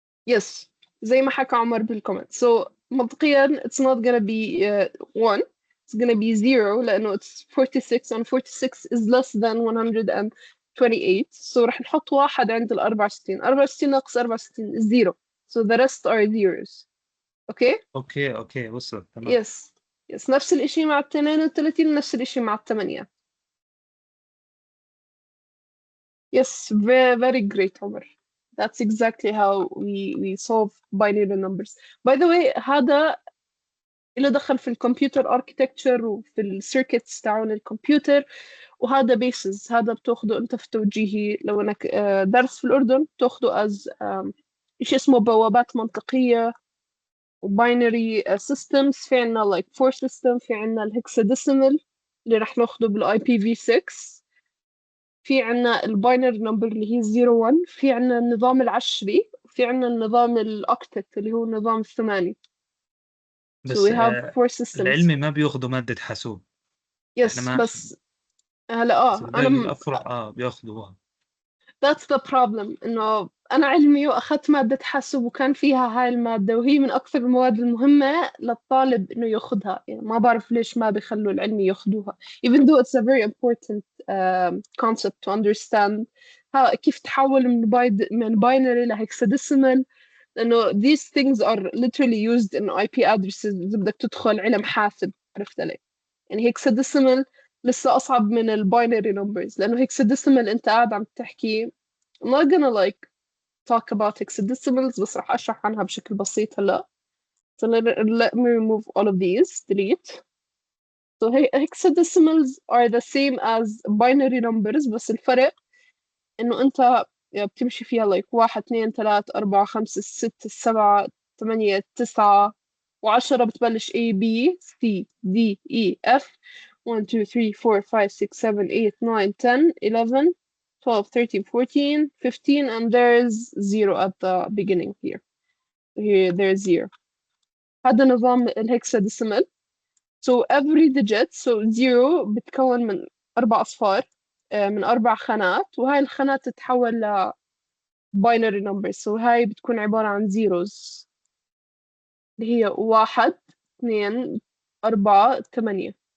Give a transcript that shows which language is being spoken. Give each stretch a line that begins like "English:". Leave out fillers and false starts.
English: yes،
Arabic: زي ما حكى عمر بالكومنت.
English: so
Arabic: منطقيا
English: it's not gonna be 1. it's gonna be 0
Arabic: لأنه
English: it's 46 and 46 is less than 128. so
Arabic: رح نحط واحد عند ال 64.
English: 64
Arabic: ناقص
English: 64 is 0. so the rest are zeros.
Arabic: اوكي. أوكي أوكي، وصلت تمام.
English: yes. yes،
Arabic: نفس الإشي مع ال 32، نفس الإشي مع ال 8.
English: yes، very, very great عمر. That's exactly how we solve binary numbers.
Arabic: By the way، هذا له دخل في الكمبيوتر اركتكتشر وفي السيركتس تاعون الكمبيوتر. وهذا بيسز، هذا بتاخده انت في توجيهي لو انك درس في الاردن، بتاخده از شيء اسمه بوابات منطقيه وباينري سيستمز. في عنا
English: like four system,
Arabic: في عنا الهكساديسيمال اللي رح ناخده بالاي بي في 6. في عنا الباينري نمبر اللي هي 0 1. في عنا النظام العشري، وفي عنا النظام الاوكتت اللي هو النظام الثماني.
English: So
Arabic: بس
English: we have four systems.
Arabic: العلمي ما بياخذوا مادة حاسوب. إحنا
English: yes
Arabic: ما، بس هلا بس باقي انا الأفرع بياخذوها.
English: that's the problem،
Arabic: انه انا علمي واخذت مادة حاسب وكان فيها هاي المادة، وهي من اكثر المواد المهمة للطالب انه ياخذها. يعني ما بعرف ليش ما بيخلوا العلمي ياخذوها
English: even though it's a very important concept to understand.
Arabic: كيف تحول من باينري لهكساديسيمال، لانه
English: these things are literally used in IP addresses
Arabic: اذا بدك تدخل علم حاسب. عرفت علي؟ يعني هيكساديسيمال لسه أصعب من الباينري نمبرز، لأنه هيكساديسيمال أنت قاعد عم تحكي
English: I'm not gonna like talk about hexadecimals
Arabic: بس راح أشرح عنها بشكل بسيط هلا.
English: So let me remove all of these, delete. So hexadecimals are the same as binary numbers
Arabic: بس الفرق إنه أنت بتمشي فيها
English: like 1 2 3 4 5 6 7 8 9 و10 بتبلش A B C D E F 1 2 3 4 5 6 7 8 9 10 11 12 13 14 15 and there's 0 at the beginning here. Here there's 0.
Arabic: هذا نظام الهكساديسيمال.
English: So every digit, so
Arabic: 0 بتكون من 4 أصفار من 4 خانات، وهاي الخانات تتحول ل
English: binary numbers. So
Arabic: هاي بتكون عبارة عن zeros اللي هي 1 2 4 8.